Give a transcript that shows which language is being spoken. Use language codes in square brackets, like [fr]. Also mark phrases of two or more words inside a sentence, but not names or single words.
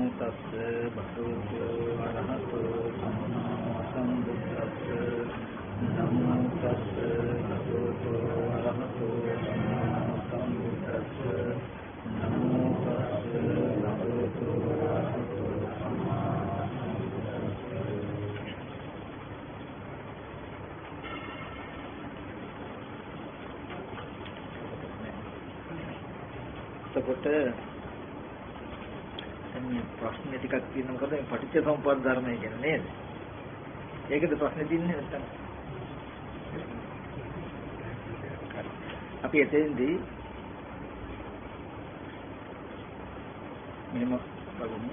[pi] තස්ස භගවතු අරහතෝ සම්මා සම්බුද්දස්ස නමෝ තස්ස භගවතු අරහතෝ සම්මා සම්බුද්දස්ස නමෝ තස්ස භගවතු අරහතෝ සම්මා සම්බුද්දස්ස. [si] එතකොට ප්‍රශ්න ටිකක් තියෙනවා මොකද මේ පටිච්චසමුප්පාද ධර්මය කියන්නේ නේද? ඒකද ප්‍රශ්නේ තියන්නේ නැත්තම්. අපි එතෙන්දී මෙහෙම බලමු.